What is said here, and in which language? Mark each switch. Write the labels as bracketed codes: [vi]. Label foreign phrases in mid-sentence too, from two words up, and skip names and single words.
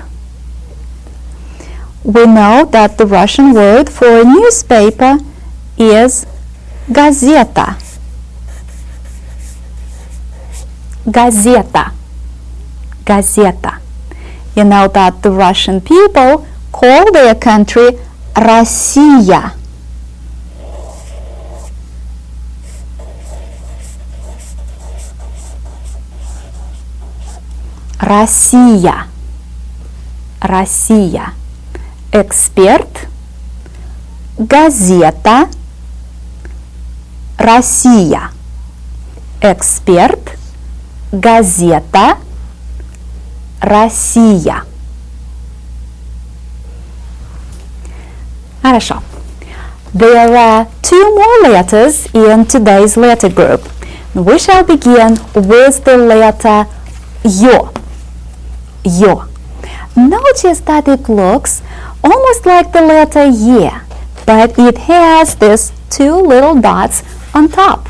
[en] We know that the Russian word for a newspaper is gazeta. Gazeta. Gazeta. You know that the Russian people call their country Россия. Россия. [ru] Россия. Эксперт, газета, Россия. Эксперт, газета, Россия. Хорошо. [en] There are two more letters in today's letter group. We shall begin with the letter Yo. Yo. Notice that it looks almost like the letter Ye, but it has these two little dots on top.